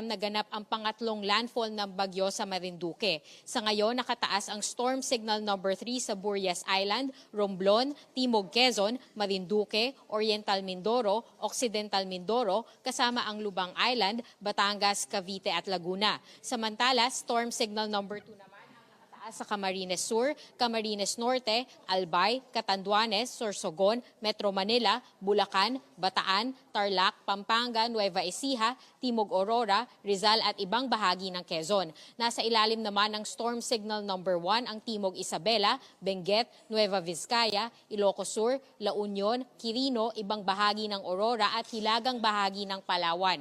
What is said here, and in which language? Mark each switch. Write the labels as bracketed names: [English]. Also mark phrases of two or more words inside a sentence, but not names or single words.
[Filipino] naganap ang pangatlong landfall ng bagyo sa Marinduque. Sa ngayon, nakataas ang [English] storm signal number [Filipino] 3 sa Burias Island, Romblon, Timog Quezon, Marinduque, Oriental Mindoro, Occidental Mindoro, kasama ang Lubang Island, Batangas, Cavite at Laguna. Samantala, [English] storm signal number [Filipino] 2 naman sa Camarines Sur, Camarines Norte, Albay, Catanduanes, Sorsogon, Metro Manila, Bulacan, Bataan, Tarlac, Pampanga, Nueva Ecija, Timog Aurora, Rizal at ibang bahagi ng Quezon. Nasa ilalim naman ng [English] storm signal number [Filipino] 1 ang Timog Isabela, Benguet, Nueva Vizcaya, Ilocos Sur, La Union, Quirino, ibang bahagi ng Aurora at hilagang bahagi ng Palawan.